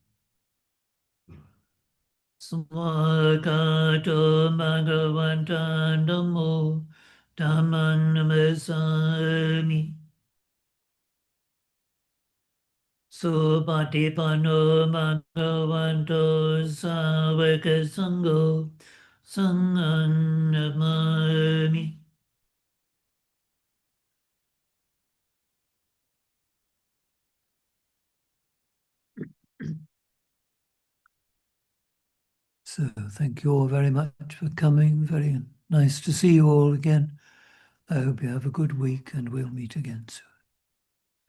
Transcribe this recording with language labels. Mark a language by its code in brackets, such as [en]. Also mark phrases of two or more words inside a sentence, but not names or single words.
[pi] Swakato Bhagavanta Dhammo Dhammang Namasami Supatipanno Bhagavato Savaka Sangho Sanghang Namami. [en] So thank you all very much for coming. Very nice to see you all again. I hope you have a good week and we'll meet again soon.